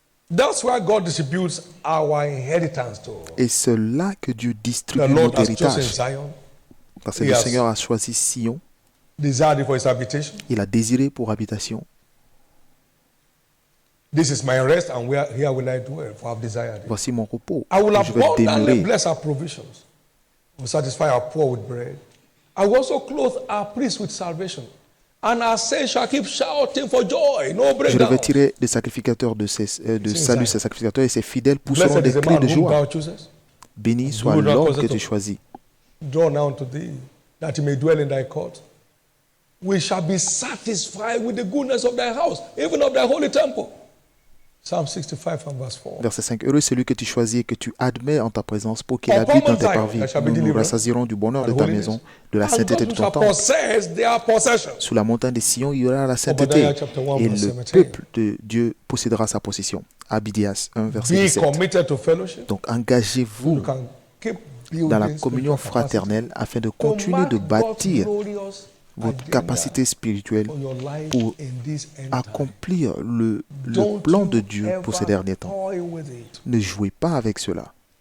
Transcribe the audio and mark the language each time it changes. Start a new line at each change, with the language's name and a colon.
English: That's why God distributes our inheritance to.
French: Et c'est là que Dieu distribue notre héritage. Parce que le Seigneur a choisi Sion. Il a désiré pour habitation.
English: This is my rest, and here will I dwell, for I've desired it.
French: Voici mon repos.
English: I will
French: Je vais
English: abundantly
French: demeurer.
English: bless our provisions. I will satisfy our poor with bread. I will also clothe our priests with salvation. And our saints shall keep shouting for joy. No
French: Je
English: breakdown.
French: revêtirai des sacrificateurs de salut, ses sacrificateurs, et ses fidèles pousseront des cris de joie. Béni soit l'homme que tu choisis.
English: Draw now to thee, that he may dwell in thy court. We shall be satisfied with the goodness of thy house, even of thy holy temple. Psalm 65 and verse 4.
French: Verset 5. Heureux celui que tu choisis et que tu admets en ta présence pour qu'il habite dans tes parvis. Nous nous rassasierons du bonheur de ta maison, de la sainteté de ton temple. Sous la montagne de Sion, il y aura la sainteté. Et le peuple de Dieu possédera sa possession. Abdias 1, verset 17. Donc engagez-vous dans la communion fraternelle afin de continuer de bâtir votre capacité spirituelle pour accomplir le plan de Dieu pour ces derniers temps. Ne jouez pas avec cela.